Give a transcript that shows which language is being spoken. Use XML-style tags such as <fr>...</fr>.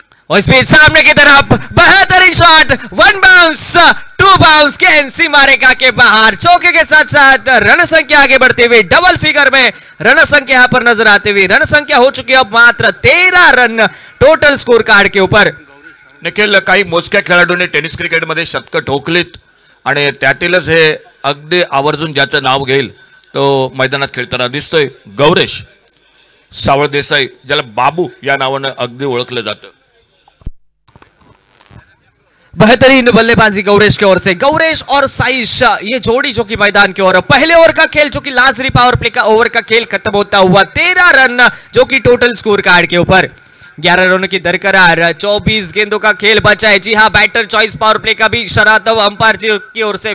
<hi>और इस बीच सामने की तरफ बेहतरीन शॉट. 1 बाउंस 2 बाउंस गेंद सीमा रेखा के बाहर. चौके के साथ साथ रन संख्या आगे बढ़ते हुए डबल फिगर में रन संख्या यहां पर नजर आते हुए. रन संख्या हो चुकी है अब मात्र 13 रन टोटल स्कोर कार्ड के ऊपर.</hi> <mr>निखिल काही मोजक्या खेळाडूंनी टेनिस क्रिकेटमध्ये शतकं ठोकलीत आणि त्यातीलच हे अगदी आवर्जून ज्याचं नाव घेईल तो मैदानात खेळताना दिसतोय गौरेश सावळ देसाई, ज्याला बाबू या नावानं अगदी ओळखलं जातं.</mr> <hi>बेहतरीन बल्लेबाजी गौरेश की ओर से. गौरेश और साइश ये जोड़ी जो कि मैदान की ओर. पहले ओवर का खेल जो कि लाजरी पावर प्ले का ओवर का खेल खत्म होता हुआ 13 रन जो कि टोटल स्कोर कार्ड के ऊपर. 11 रनों की दरकरार. 24 गेंदों का खेल बचा है. जी हाँ, बैटर चॉइस पावर प्ले का भी इशारा अंपायर जी की ओर से.</hi>